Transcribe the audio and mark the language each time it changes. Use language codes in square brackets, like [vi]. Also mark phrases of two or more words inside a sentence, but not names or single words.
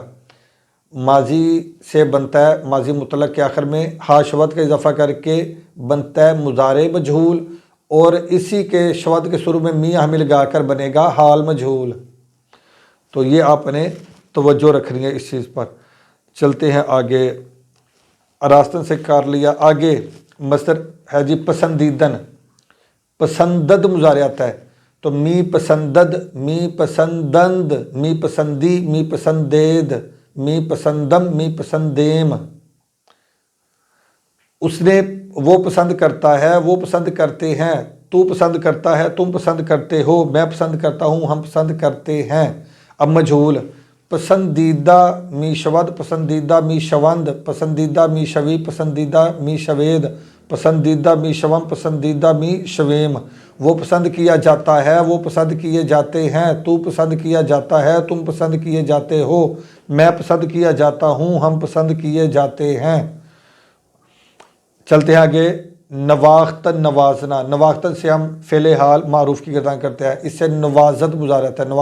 [ur] ماضی سے بنتا ہے، ماضی مطلق کے آخر میں ہا شود کا اضافہ کر کے بنتا ہے مضارع مجہول، اور اسی کے شود کے شروع میں می ہمی لگا کر بنے گا حال مجہول۔ تو یہ آپ نے توجہ رکھنی ہے اس چیز پر۔ چلتے ہیں آگے۔ اراستن سے کر لیا، آگے مصدر ہے جی پسندیدن۔ [fa] پسندد [ur] مضارع آتا ہے، تو [fa] می پسندد، می پسندند، می پسندی، می پسندید، می پسندم، می پسندیم۔ [ur] اس نے، وہ پسند کرتا ہے، وہ پسند کرتے ہیں، تو پسند کرتا ہے، تم پسند کرتے ہو، میں پسند کرتا ہوں، ہم پسند کرتے ہیں۔ اب مجہول: [fa] پسندیدہ می شود، پسندیدہ می شوند، پسندیدہ می شوی، پسندیدہ می شوید، پسندیده می شوم پسندیده می شویم, [ur] وہ پسند کیا جاتا ہے، وہ پسند کیے جاتے ہیں، تو پسند کیا جاتا ہے، تم پسند کیے جاتے ہو، میں پسند کیا جاتا ہوں، ہم پسند کیے جاتے ہیں. چلتے ہیں آگے. نواختن نوازنا، نواختن سے ہم فعل حال معروف کی گردان کرتے ہیں، اس سے نوازد مضارع ہے.